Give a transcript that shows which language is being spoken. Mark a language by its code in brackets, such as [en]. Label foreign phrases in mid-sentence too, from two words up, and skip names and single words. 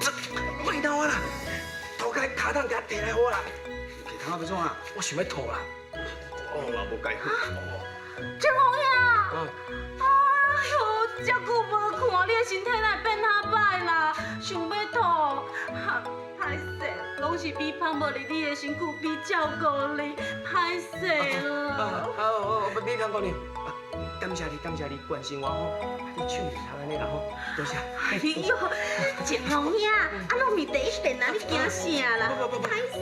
[nan] 袂到啊啦，头家卡当甲摕来我啦，其他要创啊？我想要吐啦。我嘛无解好。郑红呀，哎呦，遮久无看，你的身体哪会变那歹啦？想要吐，歹势，拢是美芳无伫你的身躯边照顾你，歹势啦。美芳姑娘，感谢你关心我吼，你手唔通安尼啦吼，多谢。哎呦，郑红呀，啊，拢是第一遍啊，你惊啥啦？歹势。